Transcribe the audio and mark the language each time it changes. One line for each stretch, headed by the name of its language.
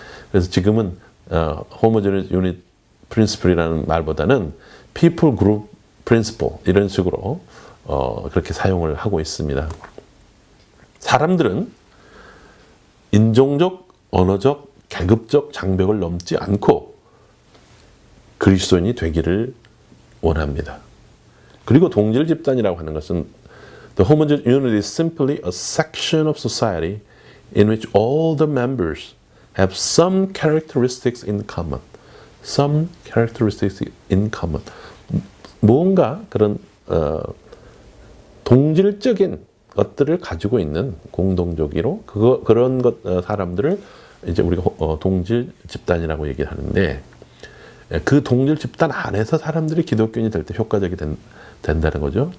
Korean: 그래서 지금은 호모제니티 프린시플이라는 말보다는
English: people group principle
Korean: 이런 식으로 그렇게 사용을 하고 있습니다. 사람들은 인종적, 언어적, 계급적 장벽을 넘지 않고 그리스도인이 되기를 원합니다. 그리고 동질 집단이라고 하는 것은
English: the homogeneous unity is simply a section of society in which all the members have some characteristics in common. Some characteristics in common.
Korean: 뭔가 그런 동질적인 것들을 가지고 있는 공동적으로 그런 사람들을 이제 우리가 동질 집단이라고 얘기를 하는데 그 동질 집단 안에서 사람들이 기독교인이 될 때 효과적이 된다는 거죠.